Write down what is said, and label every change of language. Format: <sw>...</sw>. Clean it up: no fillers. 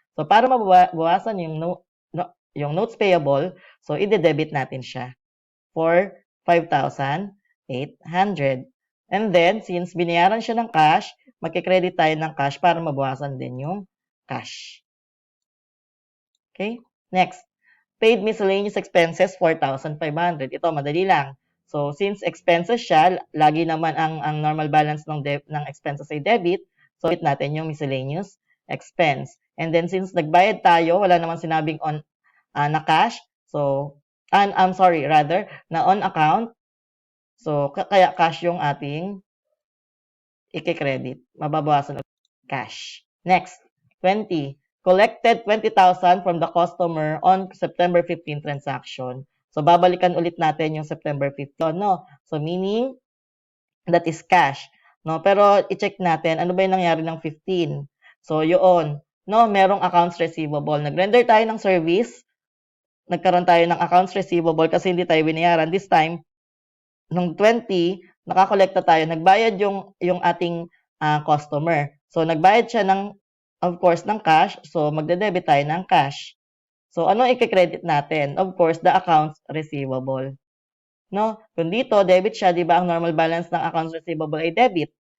<tl>So, para mabawasan yung notes payable, so, ide-debit natin siya for 5,800. And then, since binayaran siya ng cash, magkikredit tayo ng cash para mabawasan din yung cash.</tl> <en>Okay? Next. Paid miscellaneous expenses, 4,500.</en> <tl>Ito, madali lang. So, since expenses siya, lagi naman ang normal balance ng expenses ay debit, so debit natin yung miscellaneous expense. And then, since nagbayad tayo, wala naman sinabing na cash, so,</tl> <en>I'm sorry, rather,</en> <tl>na on account, so, kaya cash yung ating i-credit. Mababawasan ng cash. Next, 20.</tl> <en>Collected 20,000 from the customer on September 15 transaction.</en> <tl>So, babalikan ulit natin yung September 15, no?</tl> <en>So, meaning, that is cash. No?</en> <tl>Pero, i-check natin, ano ba yung nangyari ng 15? So, yun. No, merong accounts receivable. Nag-render tayo ng service, nagkaroon tayo ng accounts receivable kasi hindi tayo binayaran.</tl> <en>This time,</en> <tl>nung 20, nakakolekta tayo, nagbayad yung ating customer. So, nagbayad siya</tl> <en>of course,</en> <tl>ng cash. So, magde-debit tayo ng cash. So, ano i-credit natin?</tl> <en>Of course, the accounts receivable.</en> <tl>No? Kung dito, debit siya, di ba, ang normal balance ng accounts receivable ay debit.</tl>